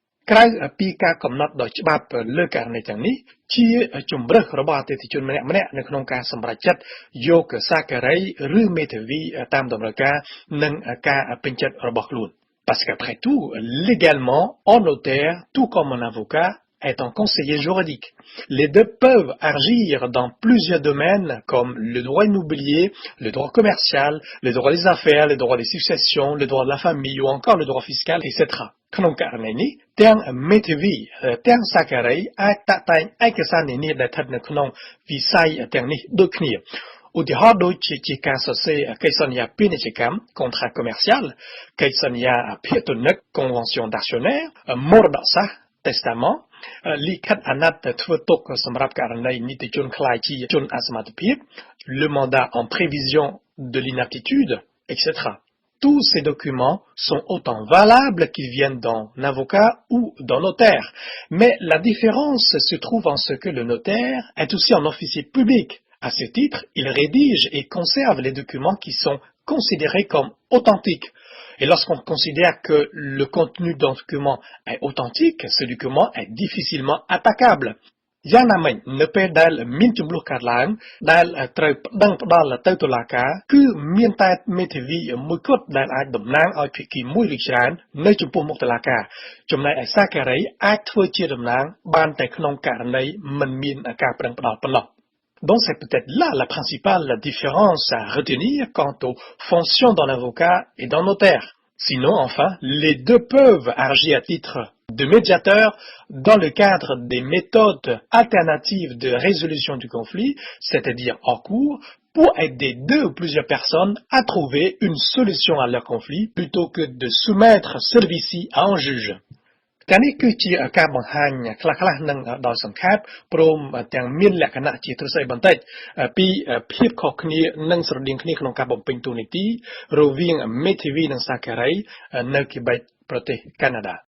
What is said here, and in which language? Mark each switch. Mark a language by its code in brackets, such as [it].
[km] ក្រៅពីការកំណត់ដោយច្បាប់លើករណីទាំងនេះជាជំរើសរបស់អតិថិជនម្នាក់ៗនៅក្នុងការសម្រេចចិត្តយកសាការីឬមេធាវីតាមតម្រូវការនិងការពេញចិត្តរបស់ខ្លួន [fr] Parce qu'après tout, légalement, un notaire, tout comme un avocat, est un conseiller juridique. Les deux peuvent agir dans plusieurs domaines comme le droit immobilier, le droit commercial, le droit des affaires, le droit des successions, le droit de la famille ou encore le droit fiscal, etc. [km] ក្នុងករណីនេះទាំងមេធាវីទាំងសាការីអាចតាក់តែងឯកសារនានាដែលស្ថិតនៅក្នុងវិស័យទាំងនេះដូចគ្នាឧទាហរណ៍ដូចជាការសរសេរកិច្ចសន្យាពាណិជ្ជកម្ម [fr] contrat commercial [km] កិច្ចសន្យាភាគទនិក [fr] convention d'actionnaire [km] មរតកសាសន៍ [fr] testament [km] លិខិតអាណត្តិធ្វើទុកសម្រាប់ករណីនីតិជនក្លាយជាជនអសមត្ថភាព [fr] le mandat en prévision de l'inaptitude, [km] etc. [fr] Tous ces documents sont autant valables qu'ils viennent d'un avocat ou d'un notaire. Mais la différence se trouve en ce que le notaire est aussi un officier public. À ce titre, il rédige et conserve les documents qui sont considérés comme authentiques. Et lorsqu'on considère que le contenu d'un document est authentique, ce document est difficilement attaquable. [km] យ៉ាងណាមិញនៅពេលដែលមានចំនួនកើតឡើងដែលត្រូវប្តឹងផ្តល់ទៅតុលាការគឺមានតែមេធាវីមួយគត់ដែលអាចតំណាងឲ្យភាគីមួយឬច្រើននៅចំពោះមុខតុលាការចំណែកឯសាការីអាចធ្វើជាតំណាងបានតែក្នុងករណីមិនមានការប្តឹងផ្តល់ប៉ុណ្ណោះ [fr] Donc c'est peut-être là la principale différence à retenir quant aux fonctions d'un avocat et d'un notaire. Sinon, enfin, les deux peuvent agir à titre de médiateur dans le cadre des méthodes alternatives de résolution du conflit, c'est-à-dire en cours, pour aider deux ou plusieurs personnes à trouver une solution à leur conflit plutôt que de soumettre celui-ci à un juge. [km] តែនេះគឺជាការបង្ហាញខ្លះៗនឹងដោយសង្ខេបព្រមទាំងមានលក្ខណៈជាទ្រឹស្ដីបន្តិចពីភាពខុសគ្នានិងស្រដៀងគ្នាក្នុងការបំពេញតួនាទីរវាងមេធាវីនិងសាការីនៅ Québec ប្រទេសកាណាដា